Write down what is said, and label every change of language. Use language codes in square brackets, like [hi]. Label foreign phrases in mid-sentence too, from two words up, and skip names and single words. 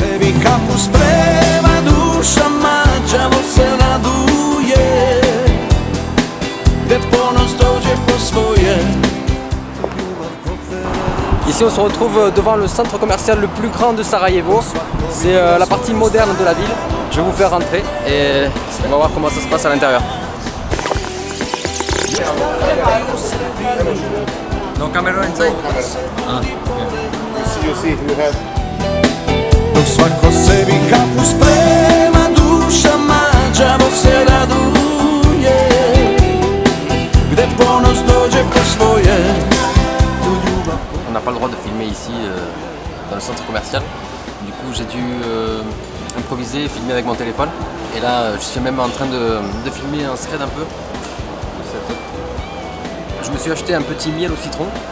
[fr] Ici on se retrouve devant le centre commercial le plus grand de Sarajevo. C'est la partie moderne de la ville. Je vais vous faire rentrer et on va voir comment ça se passe à l'intérieur. [en] No camera inside? Ah, You see, you have. [sr] Dok svako sebi kapu sprema, duša mađavo se raduje. Gde ponos dođe po svoje. [fr] On n'a pas le droit de filmer ici dans le centre commercial. Du coup j'ai dû improviser et filmer avec mon téléphone. Et là je suis même en train de filmer un thread un peu. Je me suis acheté un petit miel au citron.